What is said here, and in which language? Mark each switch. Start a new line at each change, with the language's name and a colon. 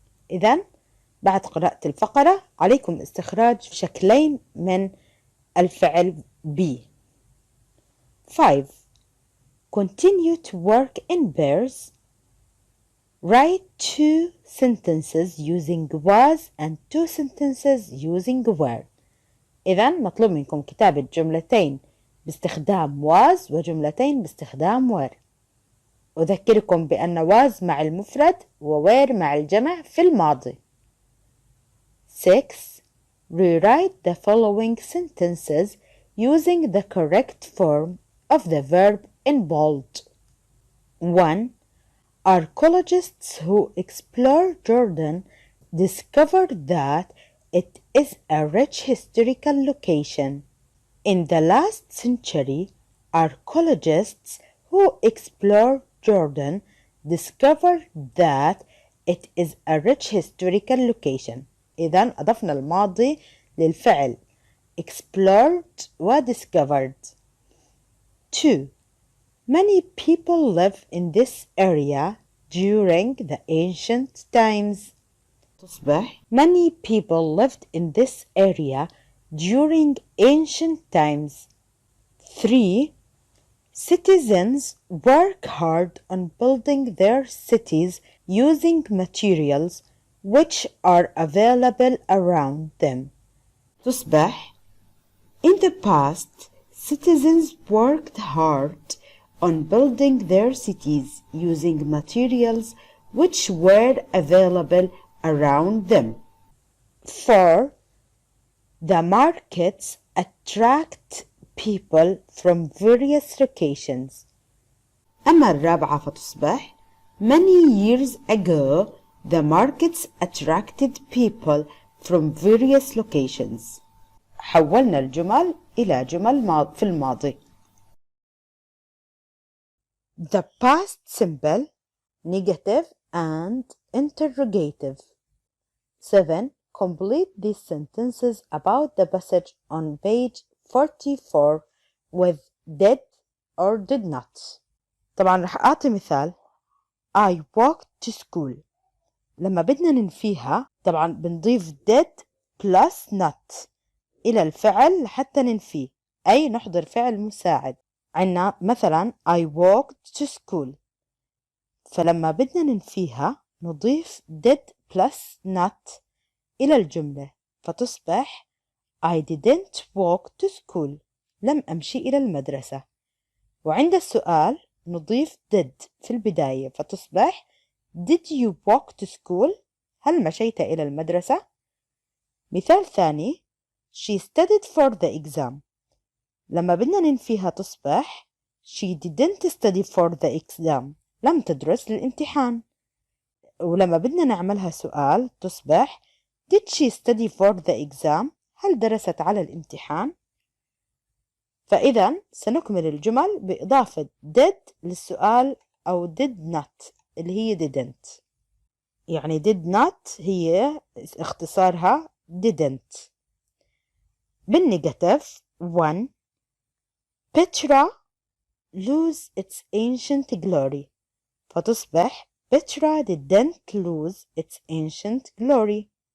Arabic: إذن بعد قراءة الفقرة عليكم استخراج شكلين من الفعل be. 5.
English: Continue to work in pairs. Write 2 sentences using was and 2 sentences using were.
Arabic: إذن مطلوب منكم كتابة جملتين باستخدام was وجملتين باستخدام were. أذكركم بأن was مع المفرد و were مع الجمع في الماضي. 6.
English: Rewrite the following sentences using the correct form of the verb in bold. 1. Archaeologists who explore Jordan discovered that it is a rich historical location. In the last century, archaeologists who explore Jordan discovered that it is a rich historical location.
Arabic: إذن أضفنا الماضي للفعل explored و discovered. 2.
English: Many people live in this area during the ancient times.
Arabic: تصبح
English: Many people lived in this area during ancient times. 3. Citizens work hard on building their cities using materials which are available around them.
Arabic: تصبح
English: In the past, citizens worked hard on building their cities using materials which were available around them. 4. The markets attract people from various locations.
Arabic: أما الرابعة فتصبح
English: Many years ago, the markets attracted people from various locations.
Arabic: حولنا الجمل إلى جمل في الماضي.
English: The past simple, negative and interrogative. 7. Complete these sentences about the passage on page 44 with did or did not.
Arabic: طبعا رح أعطي مثال
English: I walked to school.
Arabic: لما بدنا ننفيها طبعا بنضيف did plus not إلى الفعل حتى ننفيه. أي نحضر فعل مساعد. عنا مثلا
English: I walked to school،
Arabic: فلما بدنا ننفيها نضيف did plus not إلى الجملة فتصبح
English: I didn't walk to school،
Arabic: لم أمشي إلى المدرسة. وعند السؤال نضيف did في البداية فتصبح
English: Did you walk to school؟
Arabic: هل مشيت إلى المدرسة؟ مثال ثاني
English: She studied for the exam،
Arabic: لما بدنا ننفيها تصبح
English: She didn't study for the exam،
Arabic: لم تدرس للامتحان. ولما بدنا نعملها سؤال تصبح
English: Did she study for the exam؟
Arabic: هل درست على الامتحان؟ فإذا سنكمل الجمل بإضافة did للسؤال أو did not اللي هي didn't. يعني did not هي اختصارها didn't. بالنيجاتيف
English: 1 Petra lose its ancient glory،
Arabic: فتصبح
English: Petra didn't lose its ancient glory.